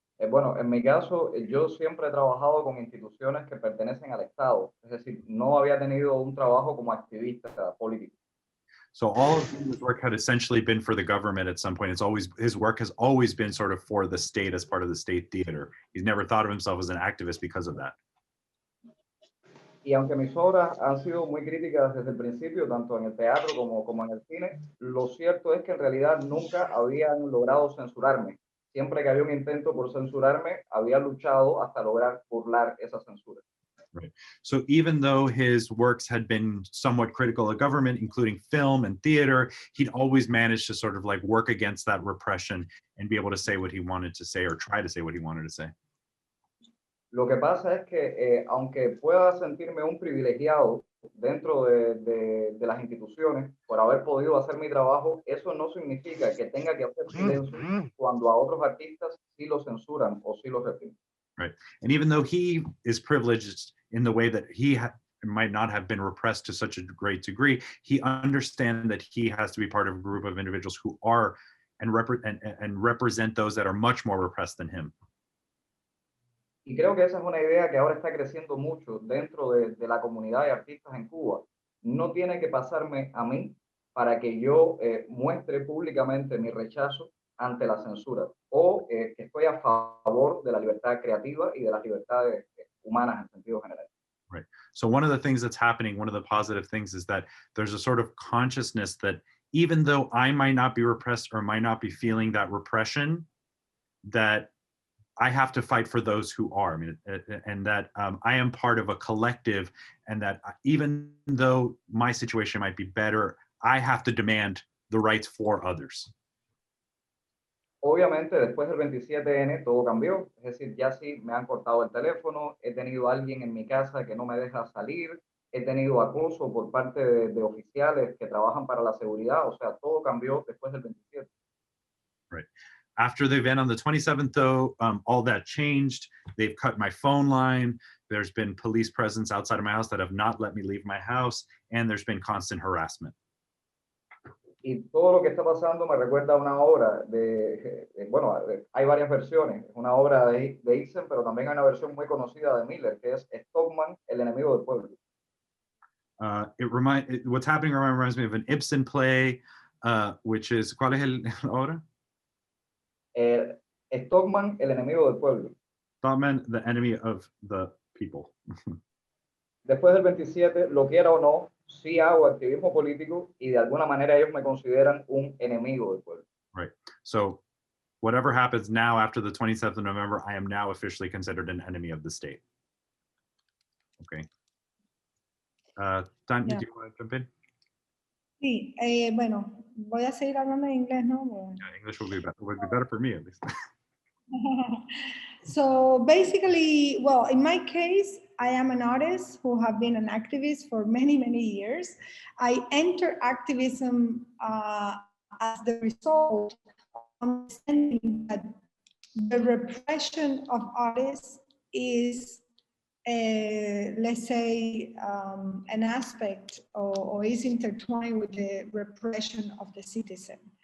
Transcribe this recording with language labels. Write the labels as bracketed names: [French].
[Spanish] Bueno, en mi caso, yo siempre he trabajado con instituciones que pertenecen al Estado, es decir, no había tenido un trabajo como activista político. [English] so all of his work had essentially been for the government at some point. It's always, his work has always been sort of for the state as part of the state theater. He's never thought of himself as an activist because of that. [Spanish] Y aunque mis obras han sido muy críticas desde el principio, tanto en el teatro como en el cine, lo cierto es que en realidad nunca habían logrado censurarme. Siempre que había un intento por censurarme, había luchado hasta lograr burlar esa censura. [English] Right. So even though his works had been somewhat critical of government, including film and theater, he'd always managed to sort of like work against that repression and be able to say what he wanted to say, or try to say what he wanted to say. [Spanish] Lo que pasa es que aunque pueda sentirme un privilegiado dentro de las instituciones por haber podido hacer mi trabajo, eso no significa que tenga que hacer silencio cuando a otros artistas sí los censuran o sí los reprimen. [English] Right. And even though he is privileged in the way that he might not have been repressed to such a great degree, he understands that he has to be part of a group of individuals who are and represent those that are much more repressed than him. [Spanish] Y creo que esa es una idea que ahora está creciendo mucho dentro de la comunidad de artistas en Cuba. No tiene que pasarme a mí para que yo muestre públicamente mi rechazo ante la censura o que estoy a favor de la libertad creativa y de las libertades humanas en sentido general. [English] Right. So one of the things that's happening, one of the positive things, is that there's a sort of consciousness that even though I might not be repressed or might not be feeling that repression, that I have to fight for those who are. I mean, and that I am part of a collective, and that even though my situation might be better, I have to demand the rights for others. [Spanish] Obviamente, después del 27N todo cambió, es decir, ya sí me han cortado el teléfono, he tenido a alguien en mi casa que no me deja salir, he tenido acoso por parte de oficiales que trabajan para la seguridad, o sea, todo cambió después del 27. [English] Right. After the event on the 27th, though, all that changed. They've cut my phone line. There's been police presence outside of my house that have not let me leave my house, and there's been constant harassment. [Spanish] Y todo lo que está pasando me recuerda a una obra bueno, hay varias versiones, una obra de Ibsen, pero también hay una versión muy conocida de Miller, que es Stockman, el enemigo del pueblo. [English] What's happening reminds me of an Ibsen play, which is, [Spanish] ¿cuál es la obra? Stockman, el enemigo del pueblo. [English] Stockman, the enemy of the people. [Spanish] Después del 27, lo quiera o no, sí hago activismo político y de alguna manera ellos me consideran un enemigo del pueblo. [English] Right. So whatever happens now after the 27th of November, I am now officially considered an enemy of the state. Okay. Tanya, Yeah. do you want to jump in? [Spanish] Sí, bueno, voy a seguir hablando en inglés, ¿no? [English] Yeah, English would be better for me, at least. So basically, well, in my case, I am an artist who have been an activist for many, many years. I enter activism as the result of understanding that the repression of artists is, let's say, an aspect or is intertwined with the repression of the citizen.